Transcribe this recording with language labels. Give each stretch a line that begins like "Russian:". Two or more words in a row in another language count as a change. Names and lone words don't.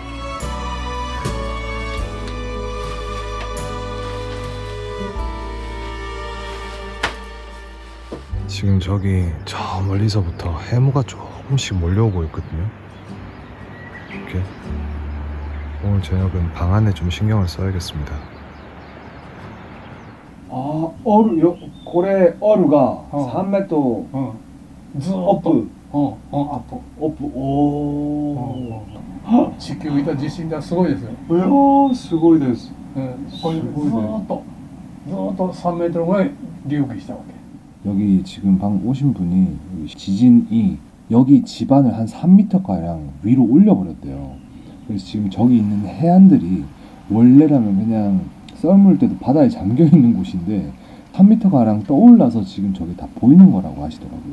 Korean: 지금 저기 저 멀리서부터 해무가 조금씩 몰려오고 있거든요. 이렇게 오늘 저녁은 방 안에 좀 신경을 써야겠습니다.
Japanese: これオルが3メートルずっとアップ地球いた地震がすごいですよ。いやーすごいです。これずっと3メートルぐらい隆起したわけ。
Korean: 여기 지금 방금 오신 분이 여기 지진이 여기 집안을 한 3m가량 위로 올려버렸대요. 그래서 지금 저기 있는 해안들이 원래라면 그냥 썰물 때도 바다에 잠겨있는 곳인데 3m가량 떠올라서 지금 저게 다 보이는 거라고 하시더라고요.